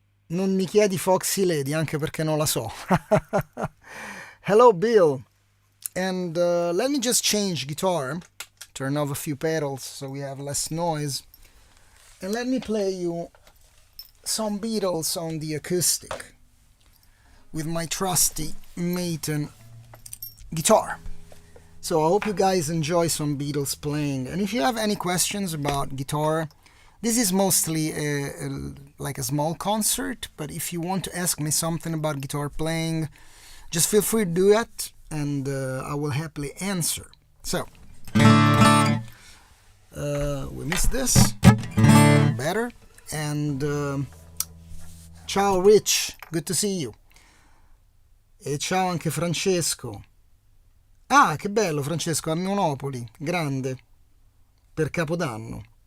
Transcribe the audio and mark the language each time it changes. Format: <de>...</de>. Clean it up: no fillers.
<it>Non mi chiedi Foxy Lady, anche perché non la so.</it> <en>Hello Bill. And let me just change guitar, turn off a few pedals so we have less noise. And let me play you some Beatles on the acoustic with my trusty Maton guitar. So I hope you guys enjoy some Beatles playing. And if you have any questions about guitar, this is mostly like a small concert, but if you want to ask me something about guitar playing, just feel free to do it, and I will happily answer. So, we missed this. Better. And ciao Rich, good to see you.</en> <it>E ciao anche Francesco. Ah, che bello Francesco, a Monopoli, grande, per Capodanno.</it>